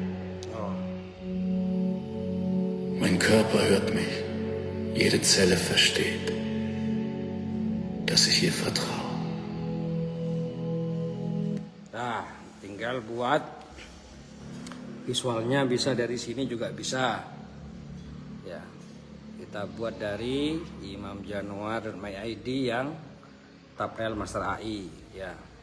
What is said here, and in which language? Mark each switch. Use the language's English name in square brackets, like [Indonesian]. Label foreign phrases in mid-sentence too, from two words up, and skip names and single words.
[German] Mein Körper hört mich, jede Zelle versteht, dass ich ihr vertraue. [Indonesian] Nah, tinggal buat visualnya bisa dari sini juga bisa. Ya. Kita buat dari imamjanuar.my.id yang Tapel Master AI ya.